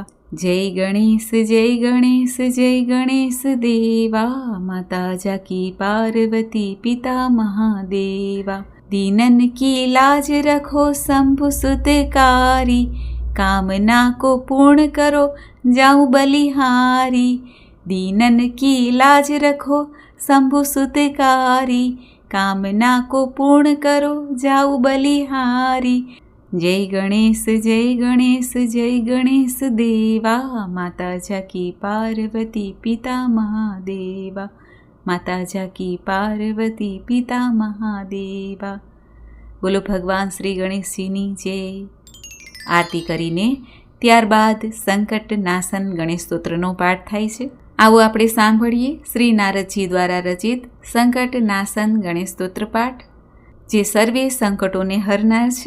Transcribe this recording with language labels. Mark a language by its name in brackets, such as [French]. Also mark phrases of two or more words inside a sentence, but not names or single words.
[Hindi] जय गणेश जय गणेश जय गणेश देवा, माता जाकी पार्वती पिता महादेवा, दीनन की लाज रखो शंभु सुतकारी, कामना को पूर्ण करो जाऊं बलिहारी, दीनन की लाज रखो शंभु सुतकारी, कामना को पूर्ण करो जाऊं बलिहारी. जय गणेश जय गणेश जय गणेश देवा, माता जाकी पार्वती पिता महादेवा, माता जाकी पार्वती पिता महादेवा. [Gujarati] બોલો ભગવાન શ્રી ગણેશજીની જય. આરતી કરીને ત્યારબાદ સંકટ નાશન ગણેશ સ્તોત્રનો પાઠ થાય છે. આવો આપણે સાંભળીએ શ્રી નારદજી દ્વારા રચિત સંકટ નાશન ગણેશ સ્તોત્ર પાઠ, જે સર્વે સંકટોને હરનાર છે.